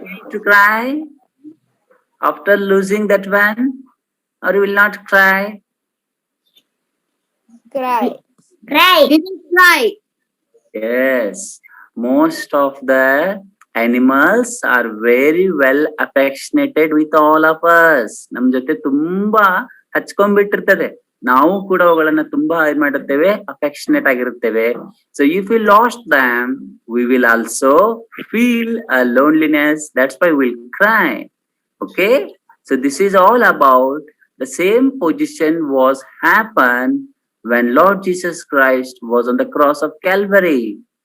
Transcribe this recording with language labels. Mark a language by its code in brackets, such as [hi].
[en] To cry after losing that one, or you will not cry? Cry. Yes, most of the animals are very well affectionated with all of us. [kn] ನಮ್ ಜೊತೆ ತುಂಬಾ ಹಚ್ಕೊಂಡ್ಬಿಟ್ಟಿರ್ತದೆ. ನಾವು ಕೂಡ ಅವುಗಳನ್ನ ತುಂಬಾ ಏನ್ ಮಾಡಿರ್ತೇವೆ, affectionate ಆಗಿರುತ್ತೇವೆ. [en] So if we lost them, we will also feel a loneliness. That's why we'll cry. Okay, so this is all about the same position was happened when Lord Jesus Christ was on the cross of Calvary.